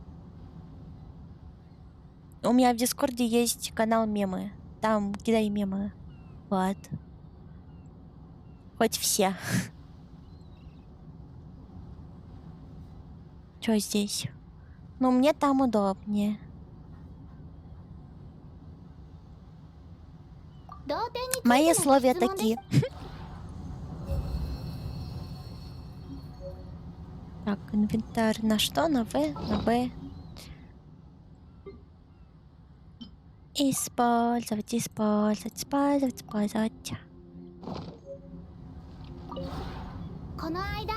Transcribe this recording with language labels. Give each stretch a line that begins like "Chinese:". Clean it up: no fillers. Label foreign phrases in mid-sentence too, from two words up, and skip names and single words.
Russian: У меня в Дискорде есть канал мемы. Там кидай мемы. Вот. Хоть все. Чё здесь? Ну, мне там удобнее.
Japanese: 同点についての
Russian: Мои
Japanese: 質
Russian: условия
Japanese: 問です
Russian: такие. Так, инвентарь на что? На В, на Б. Использовать, использовать, использовать, использовать.
Japanese: この間